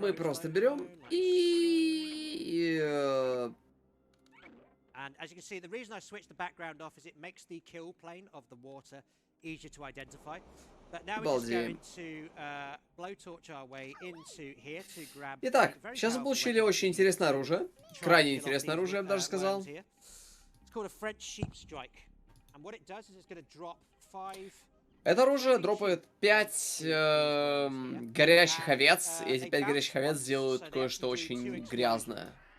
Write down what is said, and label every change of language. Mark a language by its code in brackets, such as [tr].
[ru] Мы просто берем и... [en] And as you can see, the reason I switched the background off is it makes the kill plane of the water easier to identify. But now we're just going to blowtorch our way into here to grab. [ru] Итак, сейчас мы получили очень интересное оружие. Крайне интересное оружие, я бы даже сказал. [en] It's called a French sheep strike. And what it does is it's going to drop 5. [ru] Это оружие дропает 5 горящих овец, и эти 5 горящих овец сделают кое-что очень грязное.